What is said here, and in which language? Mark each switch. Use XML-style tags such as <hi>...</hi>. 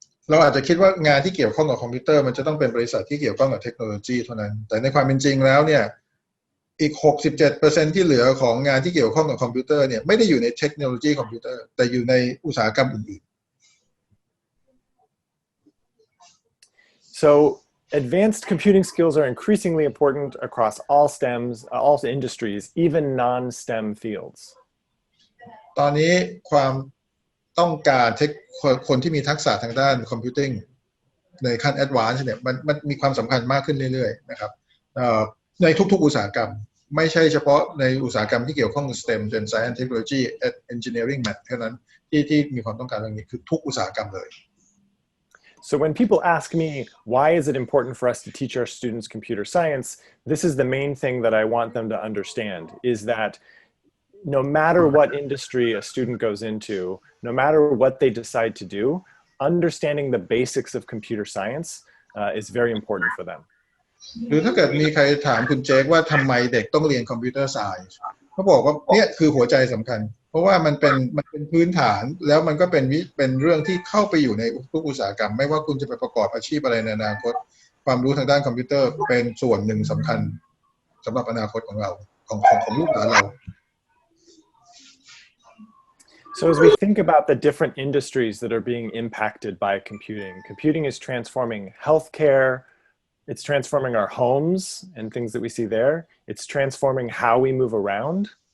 <th>เราอาจจะคิดว่างานที่เกี่ยวข้องกับคอมพิวเตอร์มันจะต้องเป็นบริษัทที่เกี่ยวข้องกับเทคโนโลยีเท่านั้นแต่ในความเป็นจริงแล้วเนี่ยอีก 67% ที่เหลือของงานที่เกี่ยวข้องกับคอมพิวเตอร์เนี่ยไม่ได้อยู่ในเทคโนโลยีคอมพิวเตอร์แต่อยู่ในอุตสาหกรรมอื่นๆ</th> <en>So advanced computing skills are increasingly important across all STEMs, all industries, even non-STEM fields.</en> <th>ตอนนี้ความต้องการคนที่มีทักษะทางด้านคอมพิวติ้งในขั้นแอดวานซ์เนี่ยมันมีความสำคัญมากขึ้นเรื่อยๆนะครับในทุกๆอุตสาหกรรมไม่ใช่เฉพาะในอุตสาหกรรมที่เกี่ยวข้องกับ STEM เป็น</th> <en>Science Technology Engineering Math</en> <th>เท่านั้นที่มีความต้องการเรื่องนี้คือทุกอุตสาหกรรมเลย</th> <en>So when people ask me, why is it important for us to teach our students computer science? This is the main thing that I want them to understand, is that no matter what industry a student goes into, no matter what they decide to do, understanding the basics of computer science is very important for them.</en> <th>หรือถ้าเกิดมีใครถามคุณเจคว่าทำไมเด็กต้องเรียนคอมพิวเตอร์ไซน์เขาบอกว่าเนี่ยคือหัวใจสำคัญเพราะว่ามันเป็นพื้นฐานแล้วมันก็เป็นเรื่องที่เข้าไปอยู่ในทุกอุตสาหกรรมไม่ว่าคุณจะไปประกอบอาชีพอะไรในอนาคตความรู้ทางด้านคอมพิวเตอร์เป็นส่วนหนึ่งสำคัญสำหรับอนาคตของเราของลูกหลานเรา</th> <en>So as we think about the different industries that are being impacted by computing is transforming healthcare, it's transforming our homes and things that we see there, it's transforming how we move around.</en>